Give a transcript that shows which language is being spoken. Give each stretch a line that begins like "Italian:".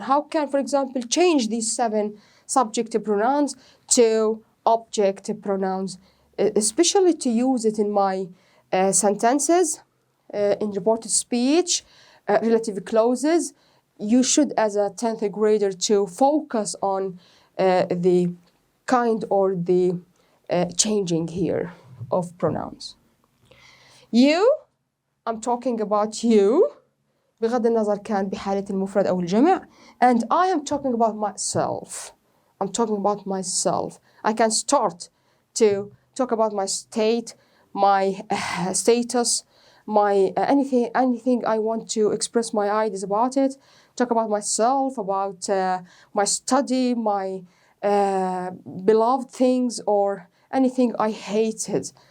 English: How can, for example, change these 7 subjective pronouns to objective pronouns, especially to use it in my sentences, in reported speech, relative clauses. You should, as a 10th grader, to focus on the kind or the changing here of pronouns. You, I'm talking about you
Arabic: بغض النظر كان بحالة المفرد أو الجمع.
English: And I am talking about myself. I'm talking about myself. I can start to talk about my state, my status, my anything I want to express my ideas about it. Talk about myself, about my study, my beloved things, or anything I hated.